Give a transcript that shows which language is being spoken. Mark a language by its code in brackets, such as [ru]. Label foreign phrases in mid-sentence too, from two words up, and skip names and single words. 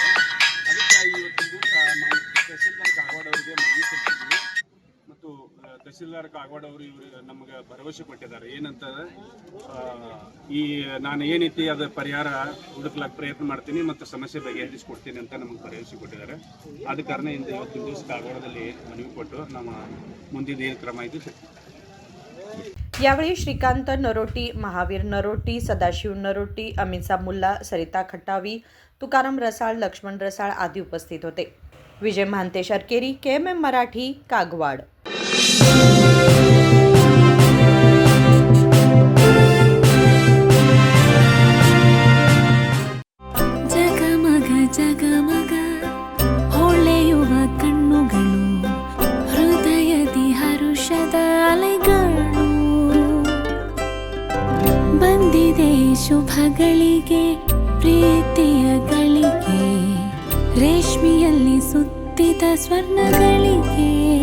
[kn] ಅದಕ್ಕೆ ಇವತ್ತಿನ ದಿವಸ ನಾವು ತಹಸೀಲ್ದಾರ್ ಕಾಗವಾಡ ಅವರಿಗೆ ಮನವಿ ಕೊಟ್ಟಿದ್ದೀವಿ ಮತ್ತು ತಹಸೀಲ್ದಾರ್ ಕಾಗವಾಡ ಅವರು ಇವರು ನಮಗೆ ಭರವಸೆ ಕೊಟ್ಟಿದ್ದಾರೆ। ಏನಂತಂದರೆ ನಾನು ಏನೈತಿ ಅದು ಪರಿಹಾರ ಹುಡುಕ್ಲಾಕ ಪ್ರಯತ್ನ ಮಾಡ್ತೀನಿ ಮತ್ತು ಸಮಸ್ಯೆ ಬಗೆಹರಿಸಿಕೊಡ್ತೀನಿ ಅಂತ ನಮಗೆ ಭರವಸೆ ಕೊಟ್ಟಿದ್ದಾರೆ। ಆದ ಕಾರಣ ಇಂದ ಇವತ್ತಿನ ದಿವಸ ಕಾಗವಾಡದಲ್ಲಿ ಮನವಿ ಕೊಟ್ಟು ನಮ್ಮ ಮುಂದಿನ ಏನು ಕ್ರಮ ಇದೆ। [mr] यावेळी श्रीकांत नरोटी, महावीर नरोटी, सदाशिव नरोटी, अमिनसा मुल्ला, सरिता खटावी, तुकाराम रसाळ, लक्ष्मण रसाळ आदी उपस्थित होते। विजय महांते शर्केरी, KMM मराठी, कागवाड। [kn] ಜಗಮಗ ಜಗಮಗ ಹೊಳೆಯುವ ಕಣ್ಣುಗಳು, ಹೃದಯದಿ ಹರುಷದ ಅಲೆಗಳು, ಬಂದಿದೆ ಶುಭಗಳಿಗೆ ಪ್ರೀತಿಯ ಗಳಿಗೆ, ರೇಷ್ಮೆಯಲ್ಲಿ ಸುತ್ತಿದ ಸ್ವರ್ಣಗಳಿಗೆ।